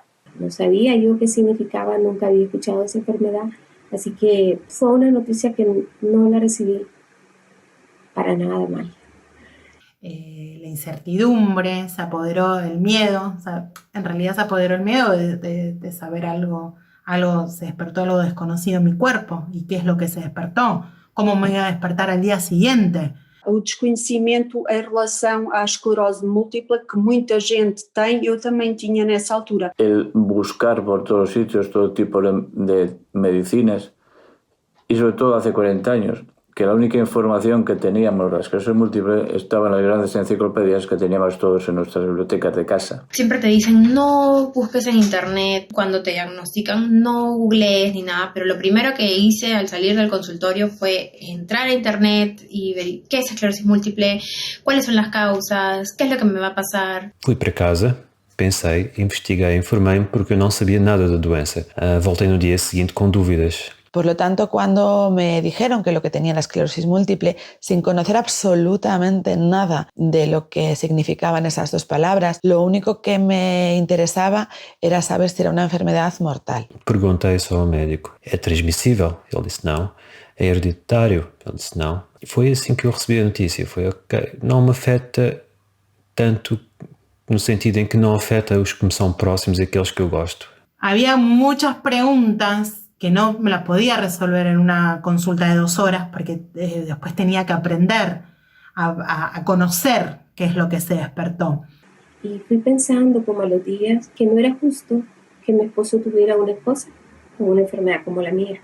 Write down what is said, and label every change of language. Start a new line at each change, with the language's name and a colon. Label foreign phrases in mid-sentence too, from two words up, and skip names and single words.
Spanish: No sabía yo qué significaba, nunca había escuchado esa enfermedad, así que fue una noticia que no la recibí para nada mal. La incertidumbre, se apoderó del miedo, o sea, en realidad se apoderó el miedo de saber algo, se despertó algo desconocido en mi cuerpo. ¿Y qué es lo que se despertó? ¿Cómo me iba a despertar al día siguiente?
Portuguese: O desconhecimento em relação à esclerose múltipla que muita gente tem, eu também tinha nessa altura.
Spanish: El buscar por todos sitios todo tipo de medicinas y sobre todo hace 40 años que la única información que teníamos la esclerosis múltiple estaba en las grandes enciclopedias que teníamos todos en nuestras bibliotecas de casa. Siempre te dicen no busques en internet cuando te diagnostican, no googlees ni nada, pero lo primero que hice al salir del consultorio fue entrar a internet y ver qué es esclerosis múltiple, cuáles son las causas, qué es lo que me va a pasar.
Portuguese: Fui para casa, pensei, investiguei, informei-me porque eu não sabia nada da doença. Voltei no dia seguinte com dúvidas.
Spanish: Por lo tanto, cuando me dijeron que lo que tenía la esclerosis múltiple, sin conocer absolutamente nada de lo que significaban esas dos palabras, lo único que me interesaba era saber si era una enfermedad mortal.
Portuguese: Perguntei só ao médico, é transmissível? Ele disse não. É hereditário? Ele disse não. E foi assim que eu recebi a notícia. Foi ok, não me afeta tanto no sentido em que não afeta os que me são próximos e aqueles que eu gosto.
Spanish: Había muchas preguntas que no me las podía resolver en una consulta de 2 horas porque después tenía que aprender a conocer qué es lo que se despertó. Y fui pensando como a los días que no era justo que mi esposo tuviera una esposa con una enfermedad como la mía.